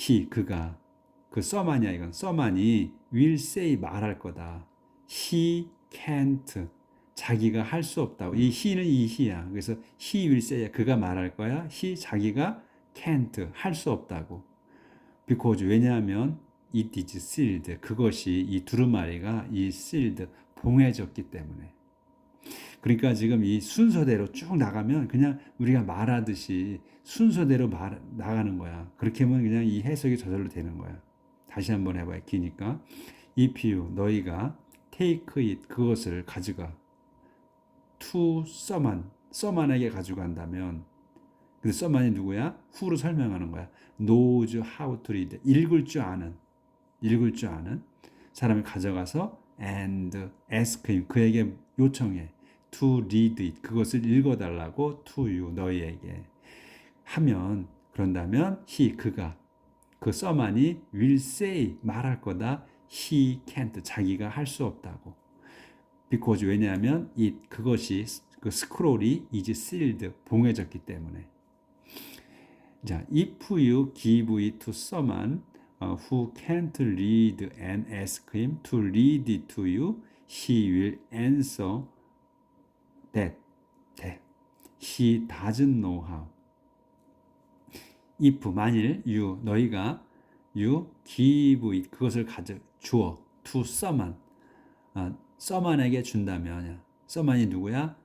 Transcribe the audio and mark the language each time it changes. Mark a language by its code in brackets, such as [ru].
[ko] 그가 써만이야 이건 써만이 [en] will say [ko] 말할 거다 [en] he can't [ko] 자기가 할 수 없다고 이 he는 이 he야 그래서 [en] he will say [ko] 그가 말할 거야 자기가 can't 할 수 없다고 [en] because [ko] 왜냐하면 [en] it is sealed [ko] 그것이 이 두루마리가 이 sealed 봉해졌기 때문에 그러니까 지금 이 순서대로 쭉 나가면 그냥 우리가 말하듯이 순서대로 나가는 거야. 그렇게 하면 그냥 이 해석이 저절로 되는 거야. 다시 한번 해봐요. 기니까 [en] if you [ko] 너희가 [en] take it [ko] 그것을 가져가 [en] to someone [ko] 에게 가져간다면 근데 someone이 누구야? who로 설명하는 거야. [en] knows how to read [ko] 읽을 줄 아는 사람을 가져가서 [en] and ask him [ko] 그에게 요청해 [en] to read it [ko] 그것을 읽어달라고 [en] to you [ko] 너희에게 하면 그런다면 그가 써만이 [en] will say [ko] 말할 거다 [en] he can't [ko] 자기가 할 수 없다고 because 왜냐하면 그것이 스크롤이 [en] is sealed [ko] 봉해졌기 때문에 [en] 자 if you give it to someone who can't read and ask him to read it to you he will answer that he doesn't know how. [ko] if 만일 너희가 [en] give it [ko] 그것을 주어 [en] to someone [ko] someone에게 준다면 someone이 누구야?